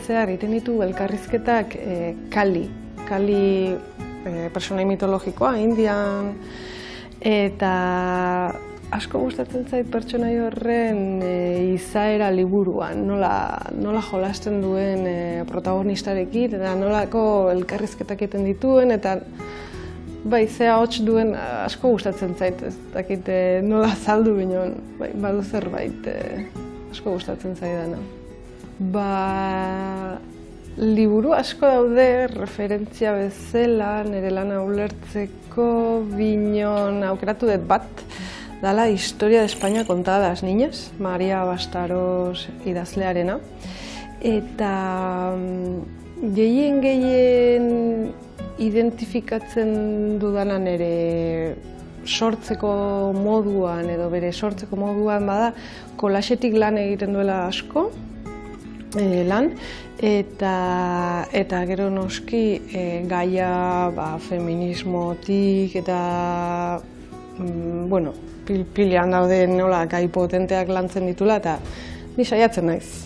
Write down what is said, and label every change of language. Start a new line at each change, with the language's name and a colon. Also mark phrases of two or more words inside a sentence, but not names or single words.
Basque: zehar egiten ditu elkarrizketak Kali personai mitologikoa, Indian, eta asko gustatzen zait pertsonai horren izaera liburuan, nola jolasten duen protagonistarekin, eta nolako elkarrizketak egiten dituen, eta zea hots duen asko gustatzen zait, ez dakit nola azaldu bineon, badu zerbait asko gustatzen zaidana. Liburu asko daude referentzia bezala, nire lana ulertzeko bineon aukeratu dut bat, dala Historia de España contada a las niñas, Maria Bastaros idazlearena, eta Gehien identifikatzen dudanan ere sortzeko moduan edo bere sortzeko moduan bada kolaxetik lan egiten duela asko, lan, eta gero noski gaia feminismotik eta pilean dauden gai potenteak lantzen ditula eta ni saiatzen naiz.